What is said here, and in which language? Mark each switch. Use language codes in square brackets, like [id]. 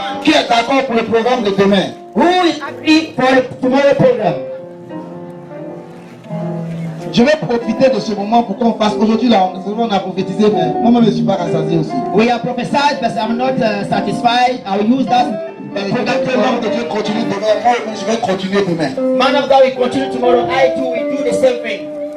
[fr] Qui est d'accord pour le programme de demain? [en] Who is happy for the tomorrow program? [fr] Je vais profiter de ce moment pour qu'on fasse. Aujourd'hui, là, on a prophétisé, mais moi-même, je ne suis pas rassasié aussi. [en] We are prophesied, but I'm not satisfied. I will use that program [fr] L'homme de [en] tomorrow. [fr] Dieu continue demain. Moi, je vais continuer demain. [en] Man of God will continue tomorrow. I too will do the same thing.